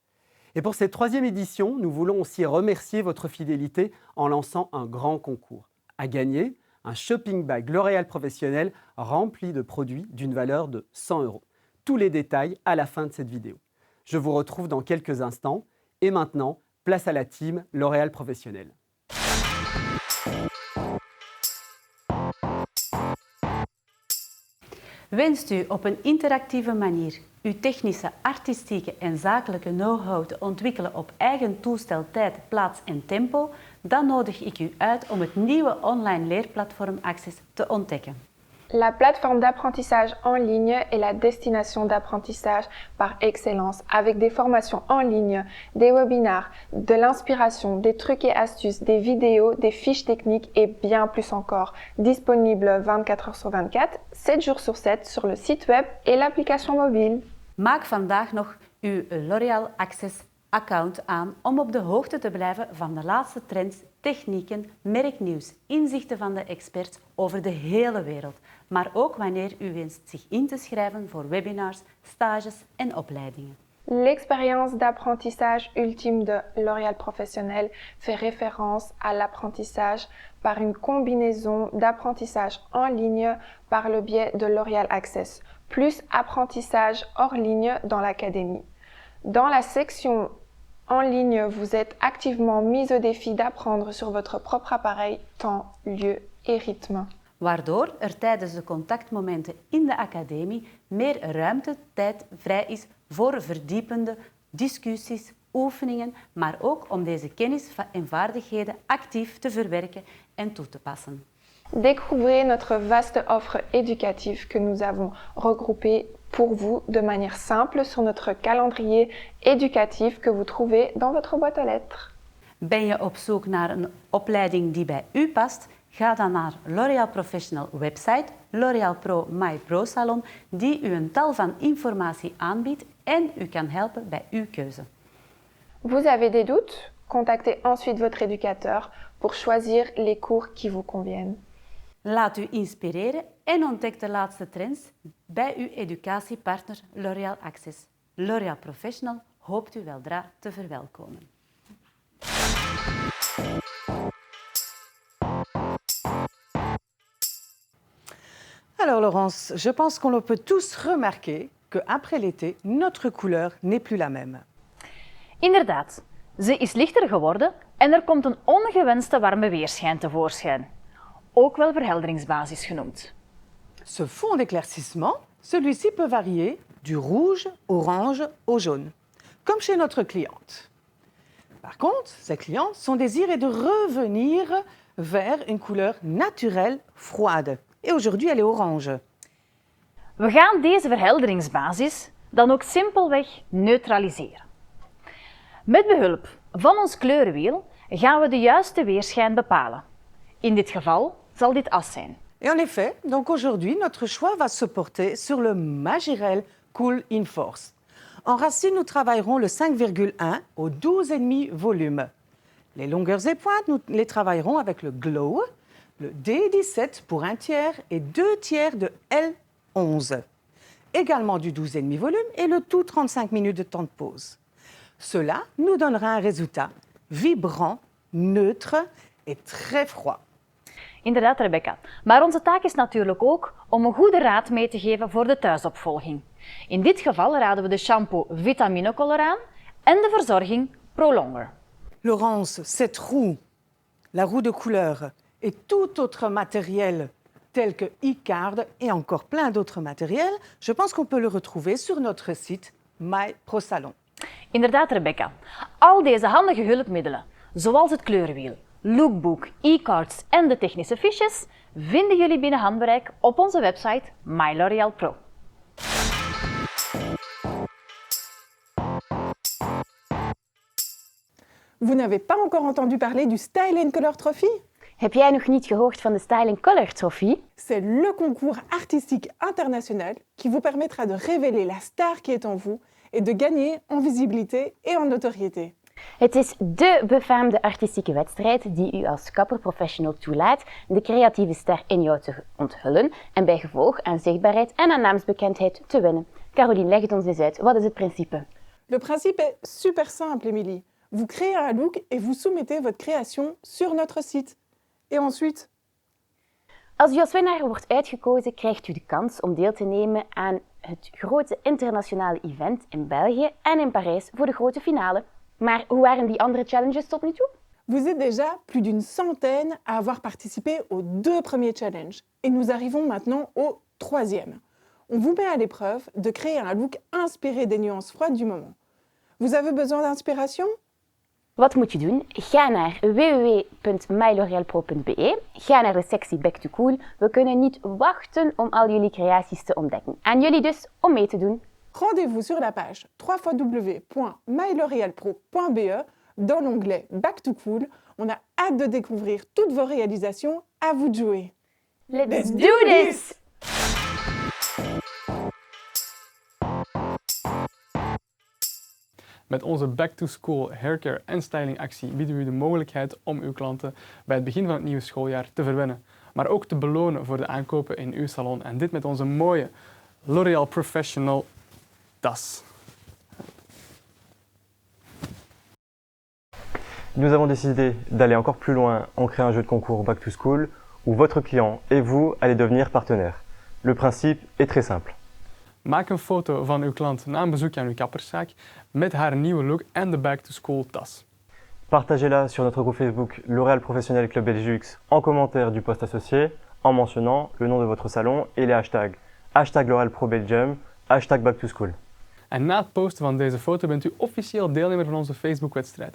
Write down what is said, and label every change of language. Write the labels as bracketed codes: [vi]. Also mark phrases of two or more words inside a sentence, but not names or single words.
[fr] Et pour cette 3e édition, nous voulons aussi remercier votre fidélité en lançant un grand concours. À gagner, un shopping bag L'Oréal Professionnel rempli de produits d'une valeur de 100 €. Tous les détails à la fin de cette vidéo. Je vous retrouve dans quelques instants. Et maintenant, place à la team L'Oréal Professionnel. [nl] Wenst u op een interactieve manier uw technische, artistieke en zakelijke know-how te ontwikkelen op eigen toestel, tijd, plaats en tempo, dan nodig ik u uit om het nieuwe online leerplatform Access te ontdekken. [fr] La plateforme d'apprentissage en ligne est la destination d'apprentissage par excellence, avec des formations en ligne, des webinars, de l'inspiration, des trucs et astuces, des vidéos, des fiches techniques et bien plus encore. Disponible 24 heures sur 24, 7 jours sur 7 sur le site web et l'application mobile. [nl] Maak vandaag nog uw L'Oréal Access account aan om op de hoogte te blijven van de laatste trends, technieken, merknieuws, inzichten van de experts over de hele wereld. Maar ook wanneer u wenst zich in te schrijven voor webinars, stages en opleidingen. [fr] L'expérience d'apprentissage ultime de L'Oréal Professionnel fait référence à l'apprentissage par une combinaison d'apprentissage en ligne par le biais de L'Oréal Access, plus apprentissage hors ligne dans l'académie. Dans la section en ligne, vous êtes activement mis au défi d'apprendre sur votre propre appareil, temps, lieu et rythme. [nl] Waardoor er tijdens de contactmomenten in de academie meer ruimte, tijd vrij is voor verdiepende discussies, oefeningen, maar ook om deze kennis en vaardigheden actief te verwerken en toe te passen. [fr] Découvrez notre vaste offre éducative que nous avons regroupée pour vous de manière simple sur notre calendrier éducatif que vous trouvez dans votre boîte aux lettres. [nl] Ben je op zoek naar een opleiding die bij u past? Ga dan naar L'Oréal Professional website, L'Oréal Pro My Pro Salon, die u een tal van informatie aanbiedt en u kan helpen bij uw keuze. [fr] Vous avez des doutes? Contactez ensuite votre éducateur pour choisir les cours qui vous conviennent. [nl] Laat u inspireren en ontdek de laatste trends bij uw educatiepartner L'Oréal Access. L'Oréal Professional hoopt u weldra te verwelkomen. [fr] Alors Laurence, je pense qu'on peut tous remarquer qu'après l'été, notre couleur n'est plus la même. [nl] Inderdaad, ze is lichter geworden en er komt een ongewenste warme weerschijn tevoorschijn. Ook wel verhelderingsbasis genoemd. [fr] Ce fond d'éclaircissement, celui-ci peut varier du rouge, orange au jaune, comme chez notre cliente. Par contre, ces clientes sont désirées de revenir vers une couleur naturelle, froide. Et aujourd'hui, elle est orange. [nl] We gaan deze verhelderingsbasis dan ook simpelweg neutraliseren. Met behulp van ons kleurenwiel gaan we de juiste weerschijn bepalen. In dit geval zal dit as zijn. [fr] Et en effet, donc aujourd'hui, notre choix va se porter sur le Majirel Cool in Force. En racine, nous travaillerons le 5,1 au 12,5 volume. Les longueurs et pointes, nous les travaillerons avec le Glow, le D17 pour 1/3 et 2/3 de L11. Également du 12,5 volume et le tout 35 minutes de temps de pause. Cela nous donnera un résultat vibrant, neutre et très froid. [nl] Inderdaad, Rebecca. Maar onze taak is natuurlijk ook om een goede raad mee te geven voor de thuisopvolging. In dit geval raden we de shampoo Vitamine Color aan en de verzorging Prolonger. [fr] Laurence, cette roue, la roue de couleur et tout autre matériel tels que e-card et encore plein d'autres matériels, je pense qu'on peut le retrouver sur notre site MyProSalon. [nl] Inderdaad, Rebecca. Al deze handige hulpmiddelen, zoals het kleurenwiel, lookbook, e-cards en de technische fiches, vinden jullie binnen handbereik op onze website My L'Oréal Pro. [fr] Vous n'avez pas encore entendu parler du Style & Color Trophy? [nl] Heb jij nog niet gehoord van de Style & Color Trophy? [fr] C'est le concours artistique international qui vous permettra de révéler la star qui est en vous et de gagner en visibilité et en notoriété. [nl] Het is dé befaamde artistieke wedstrijd die u als kapperprofessional toelaat de creatieve ster in jou te onthullen en bij gevolg aan zichtbaarheid en aan naamsbekendheid te winnen. Caroline, leg het ons eens uit. Wat is het principe? [fr] Le principe est super simple, Émilie. Vous créez un look et vous soumettez votre création sur notre site. Et ensuite? [nl] Als u als winnaar wordt uitgekozen, krijgt u de kans om deel te nemen aan het grote internationale event in België en in Parijs voor de grote finale. Maar hoe waren die andere challenges tot nu toe? [fr] Vous êtes déjà plus d'une centaine à avoir participé aux 2 premiers challenges. Et nous arrivons maintenant au 3e. On vous met à l'épreuve de créer un look inspiré des nuances froides du moment. Vous avez besoin d'inspiration? [nl] Wat moet je doen? Ga naar www.mylorealpro.be. Ga naar de sectie Back to Cool. We kunnen niet wachten om al jullie creaties te ontdekken. Aan jullie dus om mee te doen. [fr] Rendez-vous sur la page www.mylorealpro.be dans l'onglet Back to Cool. On a hâte de découvrir toutes vos réalisations. À vous de jouer. [en] Let's do this! [nl] Met onze Back to School haircare en styling actie bieden we u de mogelijkheid om uw klanten bij het begin van het nieuwe schooljaar te verwennen, maar ook te belonen voor de aankopen in uw salon. En dit met onze mooie L'Oréal Professional tas. [fr] Nous avons décidé d'aller encore plus loin en créant un jeu de concours Back to School où votre client et vous allez devenir partenaires. Le principe est très simple. [nl] Maak een foto van uw klant na een bezoek aan uw kapperszaak met haar nieuwe look en de Back to School tas. [fr] Partagez-la sur notre groupe Facebook L'Oréal Professionnel Club Belgiux en commentaire du post associé en mentionnant le nom de votre salon et les hashtags. Hashtag L'Oréal Pro Belgium, hashtag Back to School. [nl] En na het posten van deze foto bent u officieel deelnemer van onze Facebook-wedstrijd.